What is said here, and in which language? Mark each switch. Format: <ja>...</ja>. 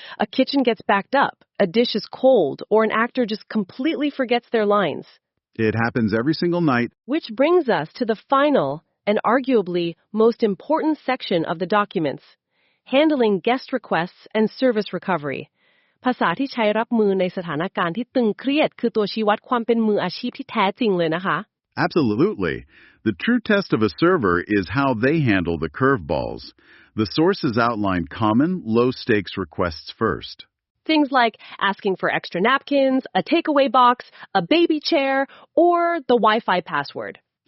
<en>A kitchen gets backed up, a dish is cold, or an actor just completely forgets their lines. It happens every single night. Which brings us to the final and arguably most important section of the documents, handling guest requests and service recovery.</en> <th>ภาษาที่ใช้รับมือในสถานการณ์ที่ตึงเครียดคือตัวชี้วัดความเป็นมืออาชีพที่แท้จริงเลยนะคะ</th> <en>Absolutely. The true test of a server is how they handle the curveballs. The sources outline common, low-stakes requests first. Things like asking for extra napkins, a takeaway box, a baby chair, or the Wi-Fi password.</en>